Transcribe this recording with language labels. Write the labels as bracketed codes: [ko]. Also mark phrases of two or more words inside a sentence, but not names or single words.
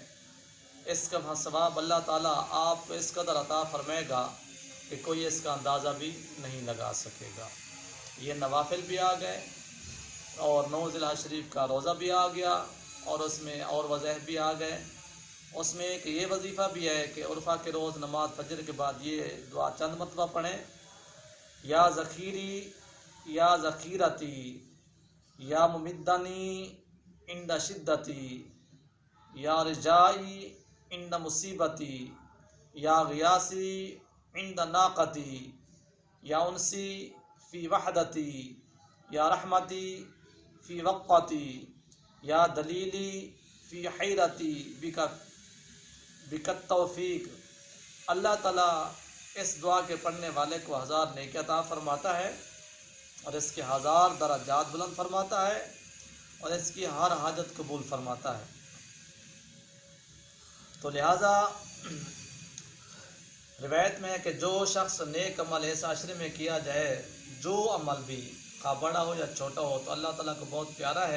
[ur] اس کا ثواب اللہ تعالیٰ آپ کو اس قدر عطا فرمائے گا کہ کوئی اس کا اندازہ بھی نہیں لگا سکے گا۔ یہ نوافل بھی آ گئے، اور 9 ذی الحج شریف کا روزہ بھی آ گیا، اور اس میں اور وظائف بھی آ گئے۔ اس میں ایک یہ وظیفہ بھی ہے کہ عرفہ کے روز نماز فجر کے بعد یہ دعا چند مرتبہ پڑھیں: [ar] یا ذخیری یا ذخیرتی یا ممدنی عند شدتی یا رجائی عند مصیبتی یا غیاثی عند ناقتی یا انسی فی وحدتی یا رحمتی فی وقتی یا دلیلی فی حیرتی بک توفیق۔ [ur] اللہ تعالیٰ اس دعا کے پڑھنے والے کو 1000 نیکی عطا فرماتا ہے، اور اس کے 1000 درجات بلند فرماتا ہے، اور اس کی ہر حاجت قبول فرماتا ہے۔ تو لہٰذا روایت میں ہے کہ جو شخص نیک عمل اس عشرے میں کیا جائے، جو عمل بھی خواہ بڑا ہو یا چھوٹا ہو، تو اللہ تعالیٰ کو بہت پیارا ہے۔